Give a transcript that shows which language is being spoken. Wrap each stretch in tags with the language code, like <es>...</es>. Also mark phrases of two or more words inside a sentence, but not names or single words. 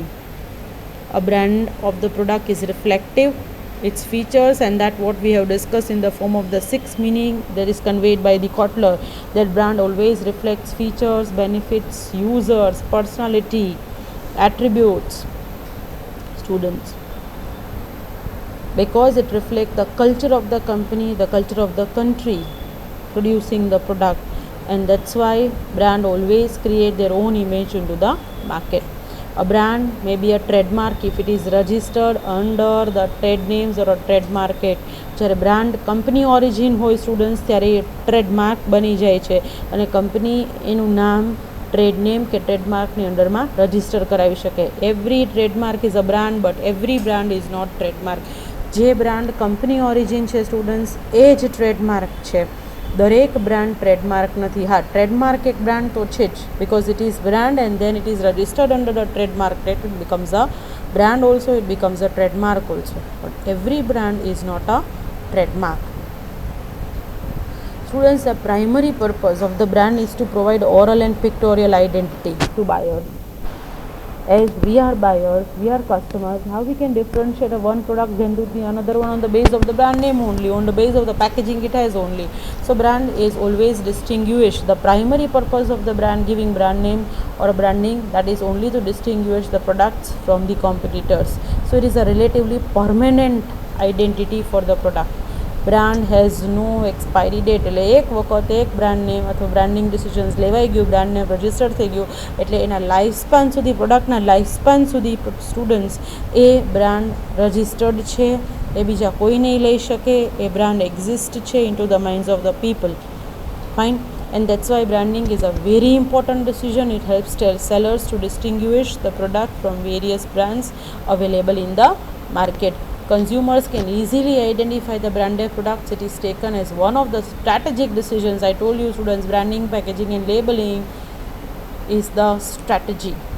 <en>A brand of the product is reflective its features, and that what we have discussed in the form of the 6 meaning that is conveyed by the Kotler, that brand always reflects features, benefits, users, personality, attributes, students, because it reflects the culture of the company, the culture of the country producing the product, and that's why brand always create their own image into the market. A brand may be a trademark if it is registered under the trade names or a trademark act.</en> <gu>જ્યારે બ્રાન્ડ</gu> <en>company origin</en> <gu>હોય સ્ટુડન્ટ્સ ત્યારે એ ટ્રેડમાર્ક બની જાય છે અને કંપની એનું નામ</gu> <en>trade name</en> <gu>કે ટ્રેડમાર્કની અંડરમાં રજિસ્ટર કરાવી શકે.</gu> <en>every trademark is a brand but every brand is not trademark.</en> <gu>જે બ્રાન્ડ</gu> <en>company origin</en> <gu>છે સ્ટુડન્ટ્સ એ જ ટ્રેડમાર્ક છે. દરેક બ્રાન્ડ ટ્રેડમાર્ક નથી. હા, ટ્રેડમાર્ક એક બ્રાન્ડ તો છે જ,</gu> <en>because it is brand and then it is registered under the trademark act, it becomes a brand also, it becomes a trademark also, but every brand is not a trademark. Students, the primary purpose of the brand is to provide oral and pictorial identity to buyers. As we are buyers, we are customers, how we can differentiate a one product than to the another one on the basis of the brand name only, on the basis of the packaging it has only. So brand is always distinguished. The primary purpose of the brand, giving brand name or branding, that is only to distinguish the products from the competitors. So it is a relatively permanent identity for the product. brand has no expiry date,</en> <gu>એટલે એક વખત એક</gu> <en>brand name</en> <gu>અથવા</gu> <en>branding decisions</en> <gu>લેવાઈ ગયું,</gu> <en>brand name</en> <gu>રજિસ્ટર થઈ ગયું, એટલે એના</gu> <en>life span</en> <gu>સુધી, પ્રોડક્ટના</gu> <en>life span</en> <gu>સુધી સ્ટુડન્ટ્સ એ</gu> <en>brand registered</en> <gu>છે, એ બીજા કોઈ નહીં લઈ શકે, એ</gu> <en>brand exist</en> <gu>છે</gu> <en>in to the minds of the people. ફાઇન. And that's why branding is a very important decision. It helps sellers to distinguish the product from various brands available in the market. Consumers can easily identify the branded products. It is taken as one of the strategic decisions. I told you students, branding, packaging and labeling is the strategy.</en>